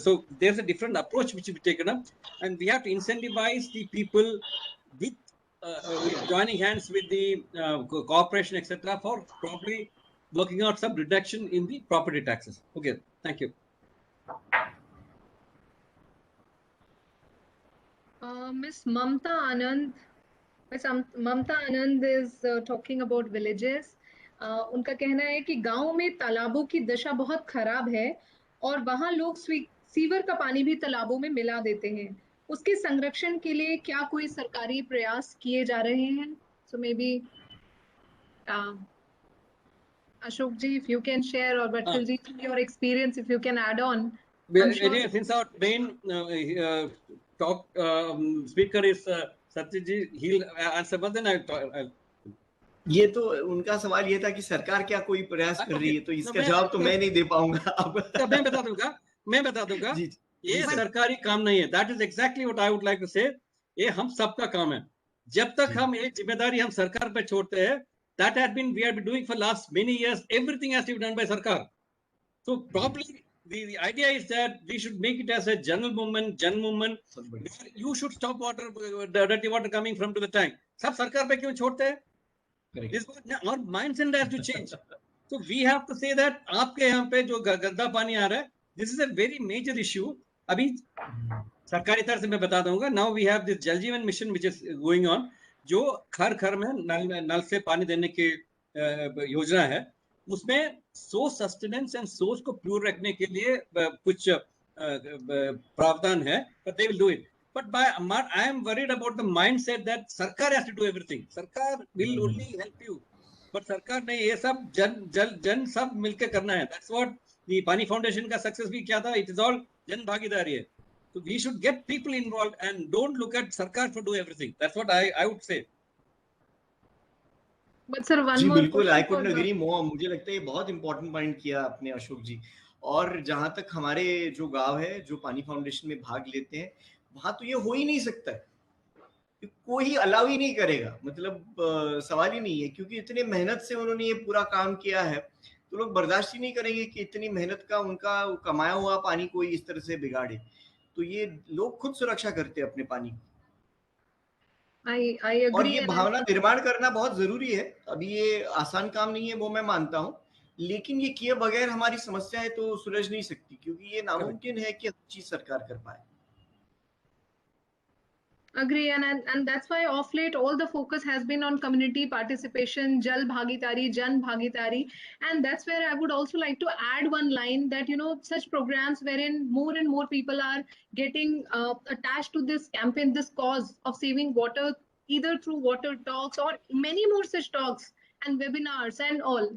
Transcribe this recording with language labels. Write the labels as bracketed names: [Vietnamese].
[English] So there's a different approach which will be taken up, and we have to incentivize the people with joining hands with the corporation, etc., for probably working out some reduction in the property taxes. Okay, thank you. Miss Mamta Anand. Miss Mamta Anand is talking about villages. [Hindi] उनका कहना है कि गांव में तालाबों की दशा बहुत खराब है और वहां लोग सीवर का पानी भी तालाबों में मिला देते हैं. उसके संरक्षण के लिए क्या कोई सरकारी प्रयास किए जा रहे हैं? [English] So maybe Ashok ji, if you can share, or Bhatkal ji, your experience, if you can add on. Since our main talk speaker is Satyajit, he'll answer, but then I'll [Hindi] ये तो उनका सवाल ये था कि सरकार क्या कोई प्रयास कर रही है, तो इसका जवाब तो मैं नहीं दे पाऊंगा. अब मैं बता दूंगा ये सरकारी काम नहीं है. [English] That is exactly what I would like to say. [Hindi] ये हम सबका काम है. जब तक हम ये जिम्मेदारी हम सरकार पे छोड़ते हैं, [English] that had been we have been doing for last many years. Everything has to be done by sarkar. So probably the idea is that we should make it as a general movement. You should stop water, the dirty water coming from to the tank. [Hindi] सब सरकार पे क्यों छोड़ते हैं? [English] Our mindset has to change. So we have to say that [Hindi] आपके यहाँ पे जो गंदा पानी आ रहा है, [English] this is a very major issue. [Hindi] अभी सरकारी तरफ से मैं बता दूंगा. [English] Now we have this Jal Jeevan mission which is going on. [Hindi] जो घर में नल से पानी देने की योजना है, उसमें सोर्स सस्टेनेंस एंड सोर्स को प्योर रखने के लिए कुछ प्रावधान है, [English] but they will do it. But I am worried about the mindset that sarkar has to do everything. [Hindi] सरकार [English] will only help you, but [Hindi] सरकार नहीं, ये सब जन सब मिलकर करना है. [English] That's what the Paani foundation [Hindi] का सक्सेस भी क्या था. [English] It is all जन भागीदारी है. So we should get people involved and don't look at sarkar for do everything. That's what I would say. But sir, one [Hindi] ji [English] more. बिल्कुल, I couldn't agree more. [Hindi] मुझे लगता है ये बहुत important point किया आपने अशोक जी. और जहां तक हमारे जो गांव है जो पानी फाउंडेशन में भाग लेते हैं, वहां तो ये हो ही नहीं सकता है. कोई अलाउ ही नहीं करेगा, मतलब सवाल ही नहीं है, क्योंकि इतने मेहनत से उन्होंने ये पूरा काम किया है, तो लोग बर्दाश्त ही नहीं करेंगे कि इतनी मेहनत का उनका कमाया हुआ पानी कोई इस तरह से बिगाड़े. तो ये लोग खुद सुरक्षा करते हैं अपने पानी की. [English] I agree. [Hindi] और ये भावना निर्माण करना बहुत जरूरी है. अभी ये आसान काम नहीं है, वो मैं मानता हूँ, लेकिन ये किए बगैर हमारी समस्याएं तो सुलझ नहीं सकती, क्योंकि ये नामुमकिन है कि हर चीज सरकार कर पाए. [English] Agree, and that's why of late all the focus has been on community participation, Jal Bhagidari, Jan Bhagidari, and that's where I would also like to add one line that, you know, such programs wherein more and more people are getting attached to this campaign, this cause of saving water, either through water talks or many more such talks and webinars and all.